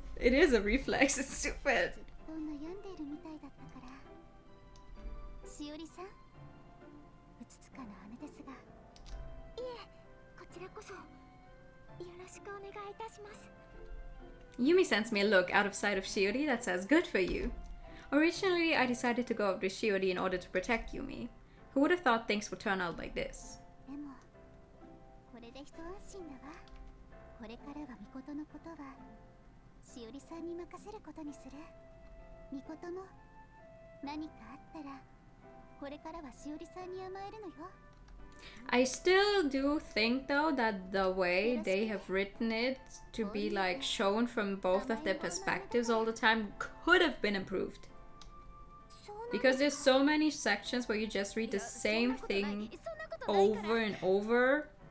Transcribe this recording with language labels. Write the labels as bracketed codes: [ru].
[en] It is a reflex, it's stupid. [ja] と悩んでいるみたいだったから。しおりさん、うつつかな姉ですが。いえ、こちらこそよろしくお願いいたします。 [en] Yumi sends me a look out of sight of Shiori that says, good for you. Originally, I decided to go out with Shiori in order to protect Yumi. Who would have thought things would turn out like this? [ja] でも、これで一安心だわ。これからはみことのことはしおりさんに任せることにする。みことも何かあったらこれからはしおりさんに甘えるのよ。 [en] I still do think though that the way they have written it to be like shown from both of their perspectives all the time could have been improved. [ja] そうなん [en] Because there's so many sections where you just read the same thing over and over.